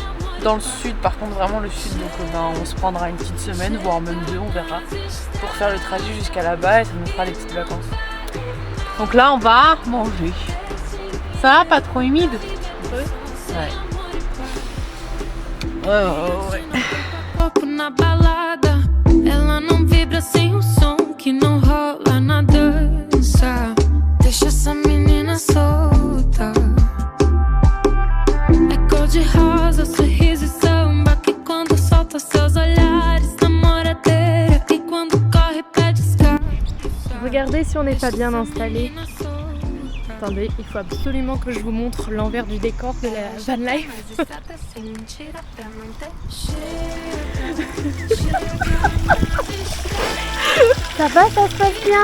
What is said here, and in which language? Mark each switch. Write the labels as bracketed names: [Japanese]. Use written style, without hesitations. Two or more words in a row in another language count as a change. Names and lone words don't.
[French] Dans le sud, par contre vraiment le sud, donc on se prendra une petite semaine, voire même 2, on verra, pour faire le trajet jusqu'à là-bas et ça nous fera des petites vacances. Donc là on va manger. Ça va, pas trop humide? Ouais. Ouais. [Portuguese] Na balada, ela não vibra sem o som que não rola na dança. Deixa essa menina solta. É cor de rosa, sorriso e samba que quando solta seus olhares namoradeira e quando corre pede escala. [French] Regardez si on n'est pas bien installé. Attendez, il faut absolument que je vous montre l'envers du décor de la van life. Ça va, ça se passe bien?